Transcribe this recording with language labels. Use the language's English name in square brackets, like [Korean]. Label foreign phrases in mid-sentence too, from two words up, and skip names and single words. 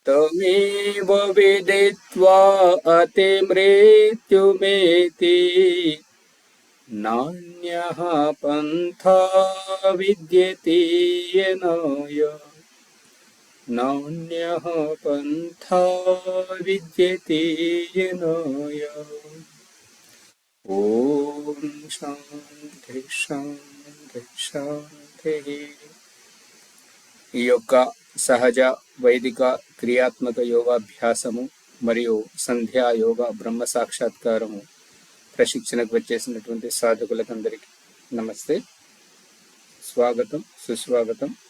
[Sanskrit] तमेव विदित्वा अतिमृत्युमेति नान्यः पन्था विद्यते येनाय नान्यः पन्था विद्यते येनाय। ओम शांति शांति शांति। [Telugu] ఈ యొక్క సహజ వైదిక క్రియాత్మక యోగాభ్యాసము మరియు సంధ్యా యోగా బ్రహ్మ సాక్షాత్కారము ప్రశిక్షణకు వచ్చేసినటువంటి సాధకులకందరికీ నమస్తే, స్వాగతం, సుస్వాగతం.